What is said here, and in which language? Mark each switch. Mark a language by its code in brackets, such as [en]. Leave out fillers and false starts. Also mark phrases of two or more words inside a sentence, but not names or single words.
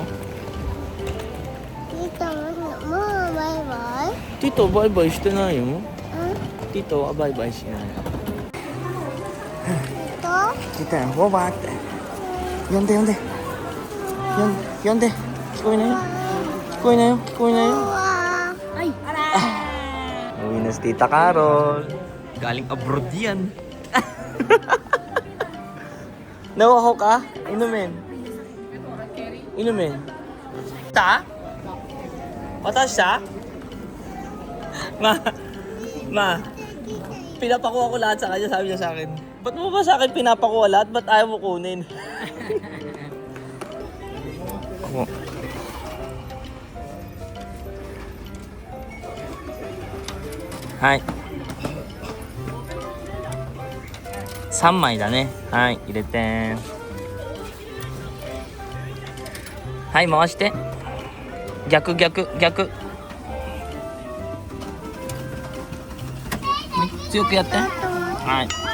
[ja] ティトもうバイバイ？ティトバイバイしてないようん？ティトはバイバイしないテティトやんボバーって呼んで呼んで聞こえないよ聞こえないよ [tl] Ay, ara! Uwi na si Tita Carol galing abroad yan nawaho ka? Inumin ta? Patas siya? Ma pinapakuha ko lahat sa kanya sabi niya sa akin ba't mo ba sa akin pinapakuha lahat? Ba't ayaw mo kunin? [ja] Ako はい3枚だねはい入れてはい回して逆強くやってはい